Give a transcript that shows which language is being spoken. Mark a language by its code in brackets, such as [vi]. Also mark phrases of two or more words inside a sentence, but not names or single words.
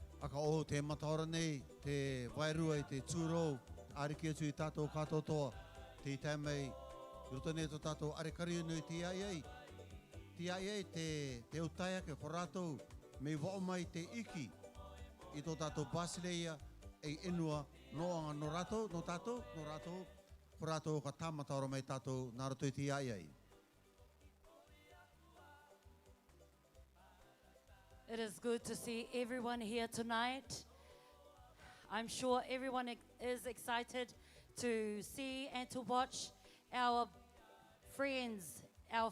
[rar] Aka o te mataora nei, te wairua i te tūrou, ariki atu i tātou katotoa, te itai mai, i roto nei tō tātou arekari nui te ai. Te ai te utaia ke wharatou, me wao mai te iki, i tō tātou Basileia, ei enua, noanga no tātou, wharatou ka tāmataora mai tātou nā roto i te ai. [en] It is good to see everyone here tonight. I'm sure everyone is excited to see and to watch our friends, our